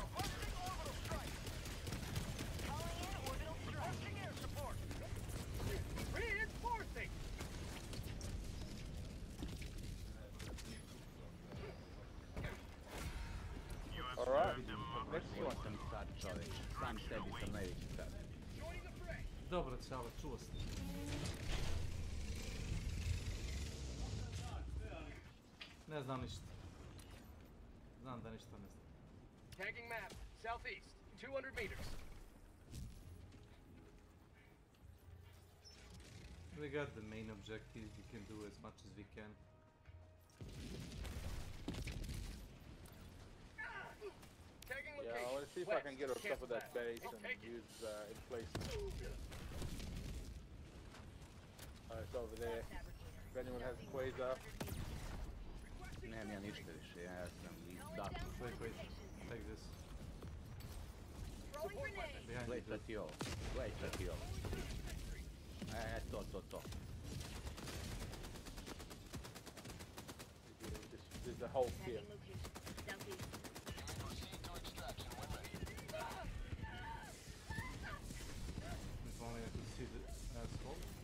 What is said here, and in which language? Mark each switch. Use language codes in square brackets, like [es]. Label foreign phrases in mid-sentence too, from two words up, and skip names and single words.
[en] Requesting orbital strike. Calling in orbital strike. Requesting air support. Reinforcing. Alright, next [hr] Evo [en] one. [hr] sam sad čovjek, sam sebi sam najveći sad. Dobro, čao, čuo sam. Ne znam ništa. Znam da ništa ne znam. [en] Tagging map, southeast, 200 meters. We got the main objective, we can do as much as we can. Tagging Yeah, location. I want to see if I can get on top of that base and use emplacement. It's over there. If anyone has a quasar. Nemam ja ništa više, ja sam izdahnuo. Wait, take this. Behind [hr] Gledaj [en] you. [hr] sad ti ovo, gledaj sad ti ovo. To. [en] There's a hole here. Proceed to extraction when ready. If only I could see the asphalt.